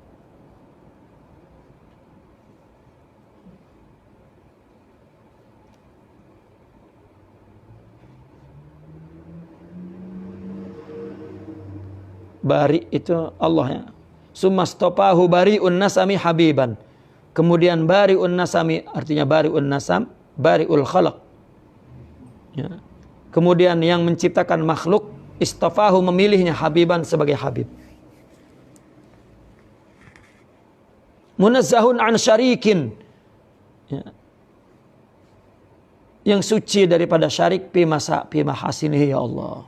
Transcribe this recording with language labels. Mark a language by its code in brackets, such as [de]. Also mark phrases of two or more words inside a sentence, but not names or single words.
[id] Bari itu Allah ya. [ar] ثم اصطفاه بارئ النسم حبيبا. Kemudian بارئ النسم artinya بارئ النسم، بارئ الخلق. [id] Ya. Kemudian yang menciptakan makhluk, istafahu memilihnya habiban sebagai habib. [ar] منزه عن شريك. [id] Ya. Yang suci daripada [ar] شريك في محاسنه يا الله.